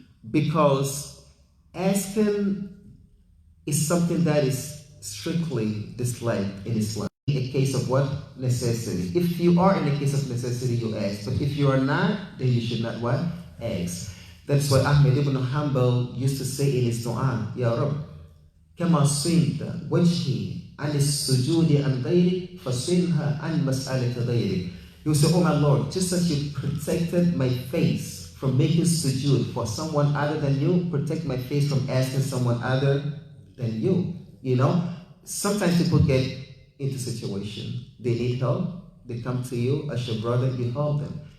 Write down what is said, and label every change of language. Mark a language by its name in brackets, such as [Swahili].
[English] Because asking is something that is strictly disliked in Islam. A case of what? Necessity. If you are in a case of necessity, you ask. But if you are not, then you should not what? Ask. That's why Ahmed ibn Hanbal used to say in his dua, Ya Rabb, [Arabic] كما صنت وجهي عن السجود عن غيرك فصلها عن مسألة غيرك. [English] You say, oh my Lord, just as you protected my face from making sujood for someone other than you, protect my face from asking someone other than you. You know, sometimes people get into situation. They need help. They come to you as your brother, you help them.